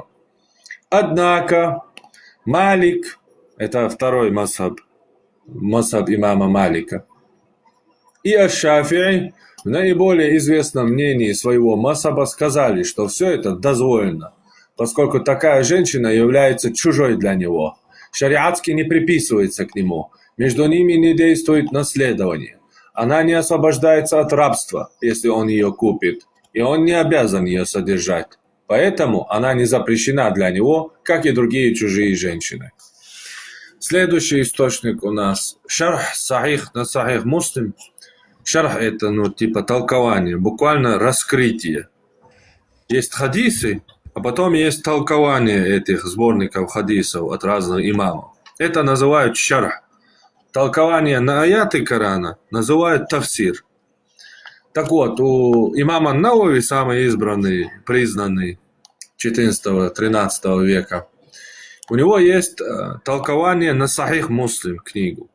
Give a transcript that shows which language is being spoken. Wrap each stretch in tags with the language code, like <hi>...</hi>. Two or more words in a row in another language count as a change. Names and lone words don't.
<ru>Однако Малик, это второй мазхаб имама Малика, и Аш-Шафии в наиболее известном мнении своего мазхаба сказали, что все это дозволено, поскольку такая женщина является чужой для него, шариатски не приписывается к нему, между ними не действует наследование. Она не освобождается от рабства, если он ее купит, и он не обязан ее содержать. Поэтому она не запрещена для него, как и другие чужие женщины. Следующий источник у нас шарх сахих на сахих муслим. Шарх это типа толкование, буквально раскрытие. Есть хадисы, а потом есть толкование этих сборников хадисов от разных имамов. Это называют шарх. Толкование на аяты Корана называют тафсир. Так вот, у имама Науави, самый избранный, признанный 14-13 века, у него есть толкование на Сахих Муслим книгу.</ru>